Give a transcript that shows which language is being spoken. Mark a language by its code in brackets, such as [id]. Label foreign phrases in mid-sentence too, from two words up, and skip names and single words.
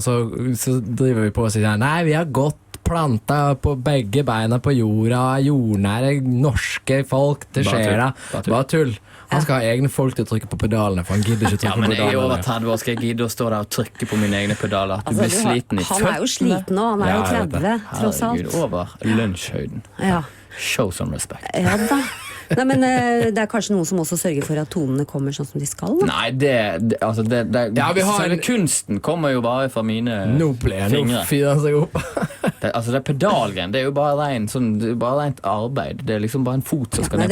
[no] Så driver vi på og sier nei, vi har gått planta på begge beina på jorda, jordnære norske folk til Bare tull. skjera. Bare tull. Bare tull. Han skal ha egne folk til å trykke på pedalene, for han gidder ikke Ja, trykke men på jeg er over pedalene. 30 år, skal jeg gidde å stå der og trykke på mine egne pedaler? Du Altså, blir sliten i han er jo sliten nå, han er jo Ja, jeg vet 30, tross alt. Herregud, over lunsjhøyden. Ja. [en] Show some respect. [no] Ja da. Nei, men det er kanskje noen som også sørger for at tonene kommer sånn som de skal. Da. Nei, det Ja, vi har selve en- kunsten kommer jo bare fra mine Nå fingre. fyrer han seg opp. Det pedalgreien, det er jo bare rent arbeid. Det er liksom bare en fot som skal